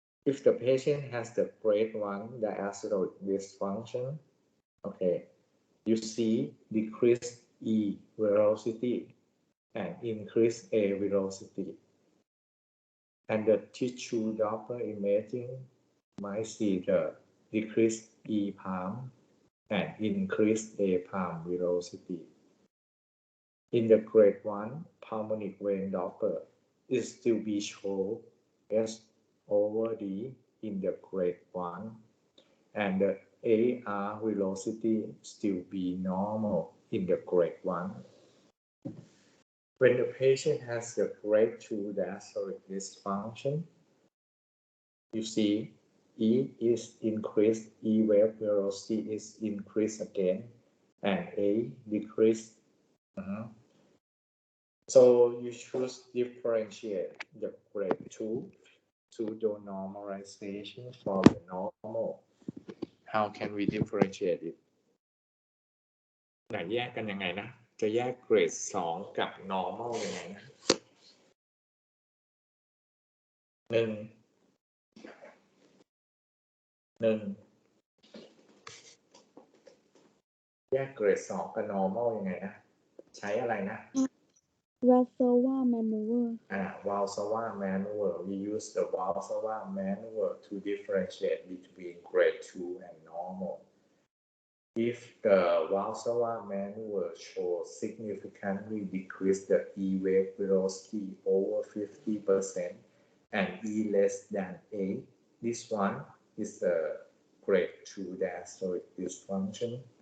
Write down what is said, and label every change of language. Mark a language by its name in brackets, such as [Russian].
[English] if the patient has the grade 1 diastolic dysfunction okay you see decreased E velocity and increased A velocity and the tissue Doppler imaging might see the decreased E palm and increased A palm velocity. In the grade 1 pulmonic vein Doppler, it still be show S over D in the grade 1 and the AR velocity still be normal in the grade 1. When the patient has the grade 2 diastolic dysfunction, you see E is increased, E wave velocity is increased again, and A decreased. So you should differentiate the grade 2 pseudo-normalization from the normal. How can we differentiate it? [Thai] ไหนแยกกันยังไงนะจะแยกเกรด2กับ normal ยังไงนะหนึ่งแยกเกรด2กับ normal ยังไงนะใช้อะไรนะ [English] Valsalva maneuver Valsalva maneuver we use the Valsalva maneuver to differentiate between grade 2 and normal if the Valsalva maneuver shows significantly decrease the E wave velocity over 50% and E less than 8 this one is a grade 2 diastolic dysfunction.